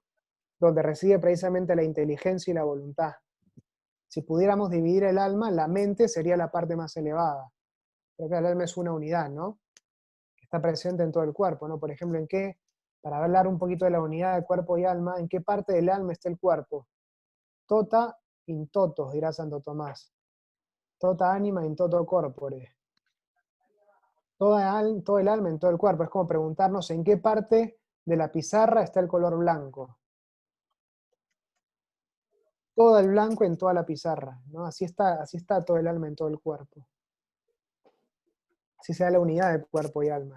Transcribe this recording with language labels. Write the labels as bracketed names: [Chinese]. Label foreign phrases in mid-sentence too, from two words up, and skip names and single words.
[Spanish] Donde reside precisamente la inteligencia y la voluntad. Si pudiéramos dividir el alma, la mente sería la parte más elevada. Pero que el alma es una unidad, ¿no? Que está presente en todo el cuerpo, ¿no? Por ejemplo, para hablar un poquito de la unidad de cuerpo y alma, ¿en qué parte del alma está el cuerpo? [Latin] Tota in toto, dirá Santo Tomás. Tota anima in toto corpore. [Spanish] Todo el alma en todo el cuerpo. Es como preguntarnos en qué parte de la pizarra está el color blanco. Todo el blanco en toda la pizarra, ¿no? Así está todo el alma en todo el cuerpo. Así se da la unidad de cuerpo y alma.